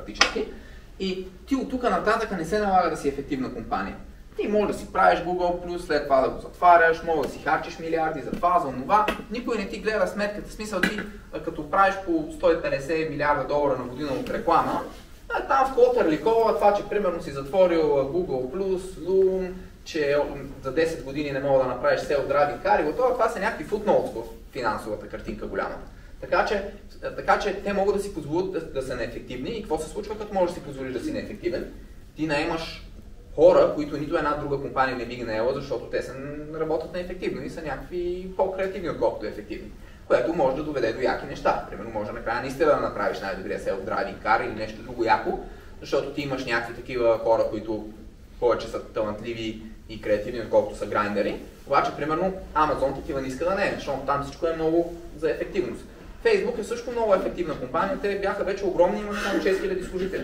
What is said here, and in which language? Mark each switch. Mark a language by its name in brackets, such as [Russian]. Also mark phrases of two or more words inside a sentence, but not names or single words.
[Bulgarian] И ти от тук нататък не се налага да си ефективна компания. Ти можеш да си правиш Google+, след това да го затваряш, може да си харчиш милиарди за това, за това. Никой не ти гледа сметката. В смисъл ти, като правиш по 150 милиарда долара на година от реклама, там в [English] quarterly call, [Bulgarian] това, че примерно си затворил Google+, Loom, че за 10 години не мога да направиш [English] sell driving car [Bulgarian] и готова, това са някакви footnotes в финансовата картинка голяма. Така че те могат да си позволят да са неефективни и какво се случва, като можеш да си позволиш да си неефективен? Ти наемаш хора, които нито една друга компания не би ги наела, защото те работят неефективно и са някакви по-креативни, отколкото ефективни. Което може да доведе до яки неща. Примерно може накрая наистина да направиш най-добрия [English] self-driving car [Bulgarian] или нещо друго яко, защото ти имаш някакви такива хора, които повече са талантливи и креативни, отколкото са грайндери. Обаче, примерно, Amazon такива не иска да не е, защото там всичко е много за ефективност. Facebook е също много ефективна компания, те бяха вече огромни, имат само 6000 служители.